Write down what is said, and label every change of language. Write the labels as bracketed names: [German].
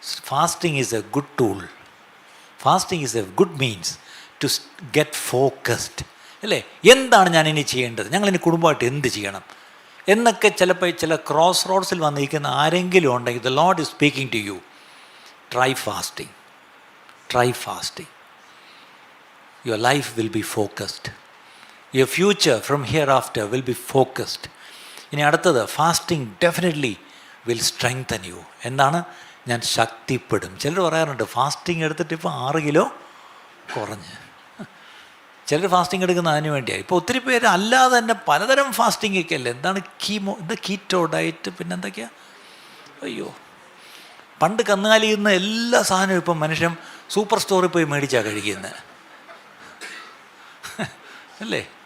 [English] Fasting is a good tool. Fasting is a good means to get focused, അല്ലേ? [Malayalam] എന്താണ് ഞാൻ ഇനി ചെയ്യേണ്ടത്, ഞങ്ങളിനി കുടുംബമായിട്ട് എന്ത് ചെയ്യണം എന്നൊക്കെ ചിലപ്പോൾ ചില ക്രോസ് റോഡ്സിൽ വന്നിരിക്കുന്ന ആരെങ്കിലും ഉണ്ടെങ്കിൽ [English] The lord is speaking to you. Try fasting. Try fasting. Your life will be focused. Your future from hereafter will be focused. [Malayalam] ഇനി അടുത്തത്, [English] Fasting definitely will strengthen you. [Malayalam] എന്താണ്? ഞാൻ ശക്തിപ്പെടും. ചിലർ പറയാറുണ്ട് ഫാസ്റ്റിംഗ് എടുത്തിട്ട് ഇപ്പോൾ 6 കിലോ കുറഞ്ഞ്. ചിലർ ഫാസ്റ്റിംഗ് എടുക്കുന്ന അതിന് വേണ്ടിയാണ്. ഇപ്പോൾ ഒത്തിരി പേര് അല്ലാതെ തന്നെ പലതരം ഫാസ്റ്റിംഗ് ഒക്കെ അല്ലേ. എന്താണ് കീറ്റോ ഡയറ്റ്, പിന്നെ എന്തൊക്കെയാണ്, അയ്യോ പണ്ട് കന്നുകാലി ചെയ്യുന്ന എല്ലാ സാധനവും ഇപ്പം മനുഷ്യൻ സൂപ്പർ സ്റ്റോറിൽ പോയി മേടിച്ചാണ് കഴിക്കുന്നത്, അല്ലേ?